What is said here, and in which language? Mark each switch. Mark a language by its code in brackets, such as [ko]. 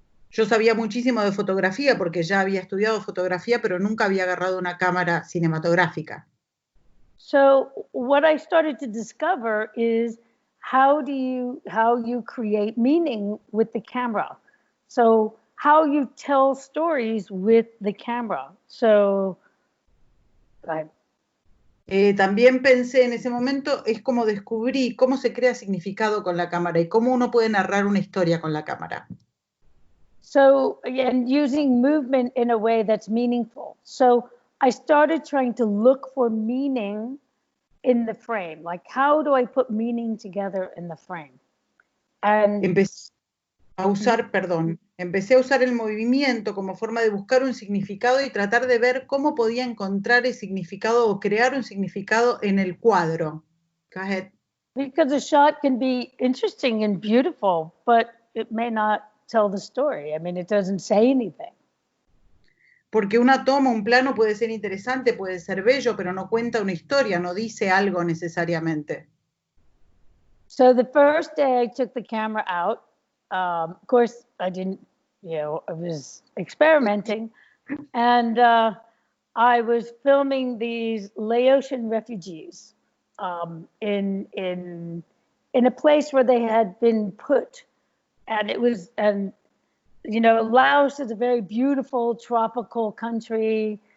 [es] Yo sabía muchísimo de fotografía porque ya había estudiado fotografía, pero nunca había agarrado una cámara cinematográfica. [en] So what I started to discover is how you create meaning with the camera. So how you tell stories with the camera. So [es] también pensé en ese momento, es como descubrí cómo se crea significado con la cámara y cómo uno puede narrar una historia con la cámara. [en] So, and using movement in a way that's meaningful. So I started trying to look for meaning in the frame. Like, how do I put meaning together in the frame? And [es] empecé a usar el movimiento como forma de buscar un significado y tratar de ver cómo podía encontrar el significado o crear un significado en el cuadro. [en] Go ahead. Because a shot can be interesting and beautiful, but it may not tell the story. I mean, it doesn't say anything. [es] Porque una toma, un plano puede ser interesante, puede ser bello, pero no cuenta una historia, no dice algo necesariamente. [en] So the first day I took the camera out, of course I didn't, you know, I was experimenting, and I was filming these Laotian refugees in a place where they had been put, and it was, and you know, Laos is a very beautiful tropical country.